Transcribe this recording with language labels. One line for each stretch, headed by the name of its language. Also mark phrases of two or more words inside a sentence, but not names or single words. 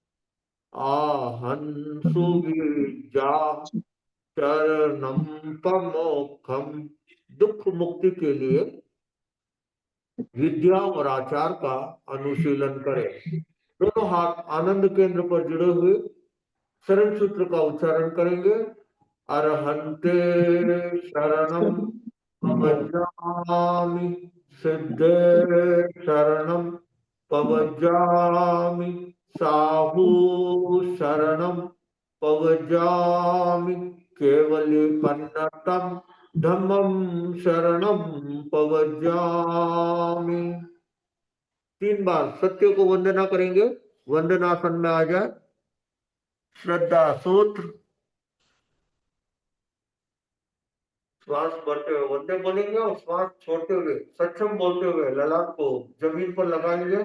Prakrit languages: आहंसु विजा चरणम पमोक्षम,
Hindi: दुख मुक्ति के लिए विद्या और आचार का अनुशीलन करें। दोनों हाथ आनंद केंद्र पर जुड़े हुए शरण सूत्र का उच्चारण करेंगे।
Prakrit languages: अरहंते शरणम पवज्जामि, सिद्धे शरणम पवज्जामि, साहू शरणम पवज्जामि, केवली पन्नतम धम्मम शरणम पवज्जामि।
Hindi: 3 बार सत्य को वंदना करेंगे। वंदनासन में आ जाए। श्रद्धा सूत्र, श्वास भरते हुए वंदे बोलेंगे और श्वास छोड़ते हुए सक्षम बोलते हुए ललाट को जमीन पर लगाएंगे।